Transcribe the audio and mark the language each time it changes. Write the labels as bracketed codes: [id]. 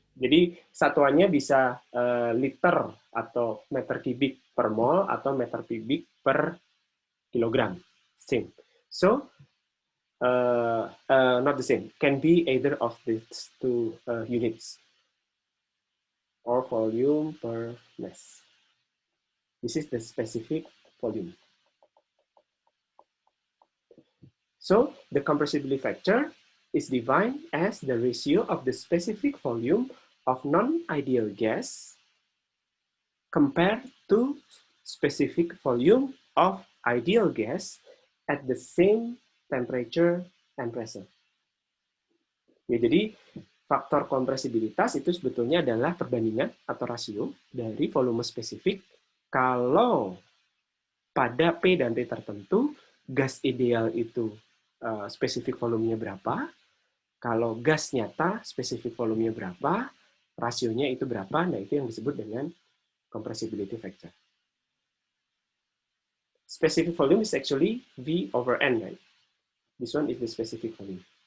[id] Jadi satuannya bisa liter atau meter kubik per mol atau meter kubik per kilogram. [en] Same. So, not the same. Can be either of these two units or volume per mass. This is the specific volume. So, the compressibility factor is defined as the ratio of the specific volume of non-ideal gas compared to specific volume of ideal gas at the same temperature and pressure. [id] Ya, jadi faktor kompresibilitas itu sebetulnya adalah perbandingan atau rasio dari volume spesifik kalau pada P dan T tertentu gas ideal itu spesifik volumenya berapa, kalau gas nyata spesifik volumenya berapa, rasionya itu berapa, nah itu yang disebut dengan compressibility factor. [en] Specific volume is actually V over N, right? This one is the specific volume.